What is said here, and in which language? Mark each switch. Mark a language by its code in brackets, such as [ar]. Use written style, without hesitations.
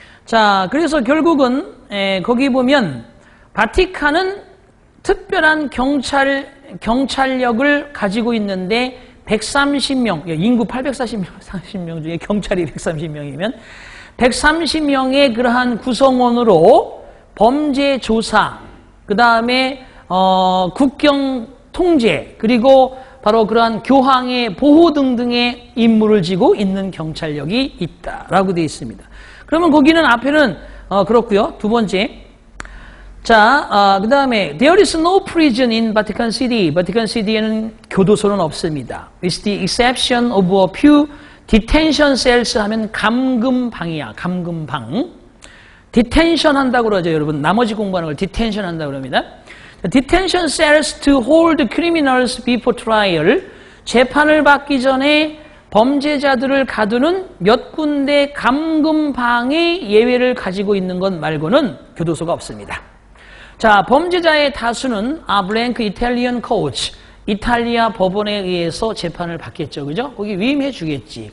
[ko] 자, 그래서 결국은 거기 보면 바티칸은 특별한 경찰력을 가지고 있는데 130명, 인구 840명 중에 경찰이 130명이면 130명의 그러한 구성원으로 범죄 조사, 그 다음에 국경 통제, 그리고 바로 그러한 교황의 보호 등등의 임무를 지고 있는 경찰력이 있다라고 되어 있습니다. 그러면 거기는 앞에는 그렇고요. 두 번째, 자, 그 다음에 [en] there is no prison in Vatican City. [ko] 바티칸 시티에는 교도소는 없습니다. [en] With the exception of a few detention cells [ko] 하면 감금방이야. 감금방. detention 한다고 그러죠. 여러분 나머지 공부하는 걸 detention 한다고 그럽니다. [en] detention cells to hold criminals before trial. [ko] 재판을 받기 전에 범죄자들을 가두는 몇 군데 감금방의 예외를 가지고 있는 것 말고는 교도소가 없습니다. 자, 범죄자의 다수는 [en] blank Italian court. [ko] 이탈리아 법원에 의해서 재판을 받겠죠. 그죠? 거기 위임해 주겠지.